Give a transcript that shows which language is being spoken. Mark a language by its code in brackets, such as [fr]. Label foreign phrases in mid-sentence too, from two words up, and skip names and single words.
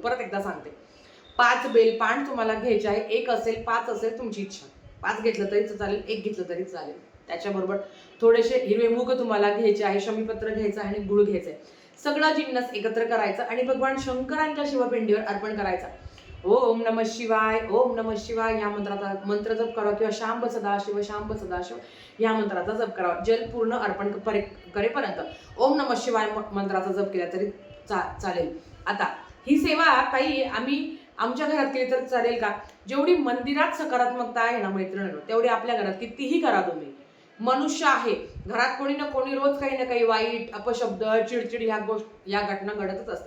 [mr] परत एकदा सांगते, 5 बेलपान तुम्हाला घ्यायचे आहे. 1 असेल, 5 असेल, तुमची इच्छा. 5 घेतलं तरी चालेल, 1 घेतलं तरी चालेल. त्याच्याबरोबर थोडेसे हिरवे मूग तुम्हाला घ्यायचे आहे, शमीपत्र घ्यायचं आहे आणि गुळ घ्यायचं आहे. सगळं जिन्नस एकत्र करायचं आणि भगवान शंकरांच्या शिवपिंडीवर अर्पण करायचा. [sa] ओम नमः शिवाय, ओम नमः शिवाय [mr] या मंत्राचा मंत्र जप करावा किंवा [sa] शांब सदाशिव शांब सदाशिव [mr] या मंत्राचा जप करावा. जल पूर्ण अर्पण करेपर्यंत [sa] ओम नमः शिवाय [mr] मंत्राचा जप केला तरी चालेल. आता ही सेवा काही आम्ही आमच्या घरात केली तर चालेल का? जेवढी मंदिरात सकारात्मकता आहे ना मैत्रिणींनो, तेवढी आपल्या घरात कितीही करा तुम्ही. मनुष्य आहे, घरात कोणी ना कोणी रोज काही ना काही वाईट अपशब्द चिडचिड या घटना घडतच असतात.